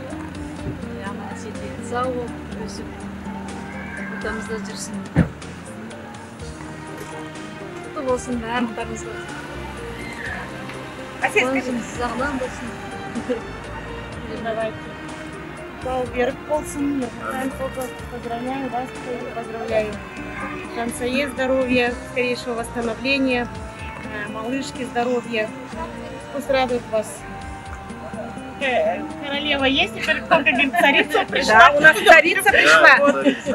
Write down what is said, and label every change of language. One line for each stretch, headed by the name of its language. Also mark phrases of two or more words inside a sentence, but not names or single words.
Kazakh: Аман есен сау болып, өсіп, ортамызда жүрсін. Құтты болсын, барлықтарыңыз болсын. Қуанышымыз сағынан болсын. Давайте. Берг болсын,
Russian: поздравляю вас, поздравляю. Жансае здоровья, скорейшего восстановления, малышки здоровья. Пусть радует вас. Королева есть, теперь как говорит, царица пришла. Да, у нас царица пришла.